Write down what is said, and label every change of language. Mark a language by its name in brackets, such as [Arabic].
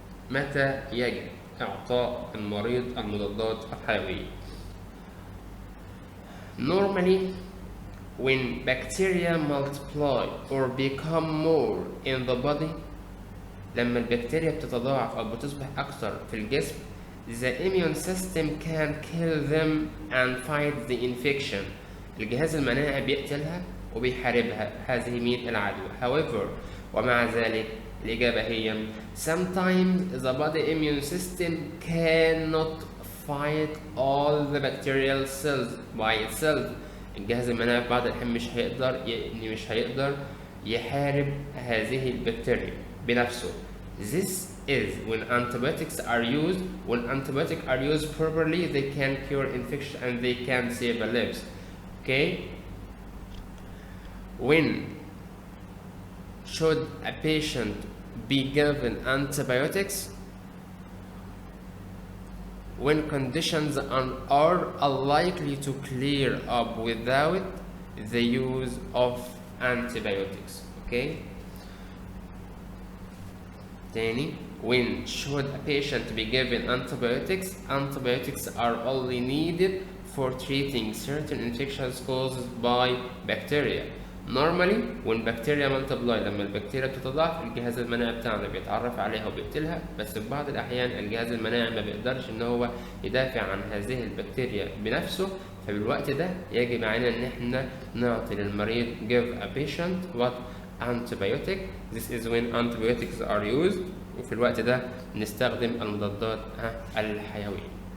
[Arabic] متى يجب إعطاء المريض المضادات الحيوية؟ [English] Normally, when bacteria multiply or become more in the body, [Arabic] لما البكتيريا بتتضاعف أو بتصبح أكثر في الجسم, [English] the immune system can kill them and fight the infection. [Arabic] الجهاز المناعي بيقتلها وبيحاربها هذه مين العدوى. [English] However, [Arabic] ومع ذلك الإجابة هي [English] sometimes the body immune system cannot fight all the bacterial cells by itself. [Arabic] الجهاز المناعي في بعض الأحيان مش هيقدر يحارب هذه البكتيريا بنفسه. [English] This is when antibiotics are used. When antibiotics are used properly, they can cure infection and they can save lives. Okay? When should a patient be given antibiotics? When conditions are unlikely to clear up without the use of antibiotics. Okay? تاني, when should a patient be given antibiotics? Antibiotics are only needed for treating certain infections caused by bacteria. Normally, when bacteria multiply, [Arabic] لما البكتيريا بتتضاعف الجهاز المناعي بتاعنا بيتعرف عليها وبيقتلها. بس في بعض الأحيان الجهاز المناعي ما بيقدرش إن هو يدافع عن هذه البكتيريا بنفسه. فبالوقت ده يجب علينا إن إحنا نعطي للمريض [English] give a patient what antibiotic. This is when antibiotics are used [Arabic] وفي الوقت ده نستخدم المضادات الحيوية.